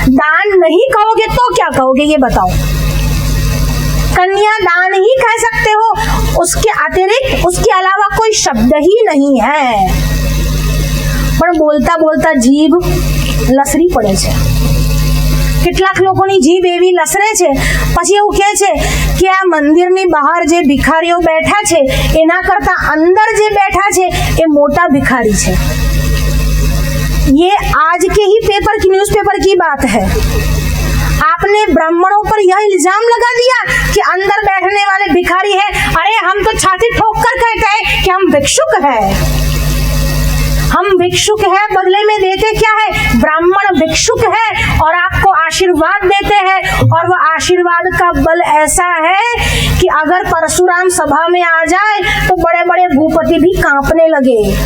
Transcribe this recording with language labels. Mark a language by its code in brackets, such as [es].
[hi] दान नहीं कहोगे तो क्या कहोगे ये बताओ? कन्या दान ही कह सकते हो, उसके अतिरिक्त उसके अलावा कोई शब्द ही नहीं है। [gu] पर बोलता बोलता जीभ लसरी पड़े छे। કેટલાક લોકોની જીભ એવી લસરે છે, પછી એવું કહે છે કે આ મંદિરની બહાર જે ભિખારીઓ બેઠા છે એના કરતા અંદર જે બેઠા છે એ મોટા ભિખારી છે। [hi] ये आज के ही पेपर की, न्यूज़पेपर की बात है। आपने ब्राह्मणों पर यह इल्जाम लगा दिया कि अंदर बैठने वाले भिखारी हैं। अरे हम तो छाती ठोक कर कहते हैं कि हम भिक्षुक हैं। हम भिक्षुक है, बदले में देते क्या है? ब्राह्मण भिक्षुक है और आपको आशीर्वाद देते हैं, और वह आशीर्वाद का बल ऐसा है कि अगर परशुराम सभा में आ जाए तो बड़े बड़े भूपति भी कांपने लगे।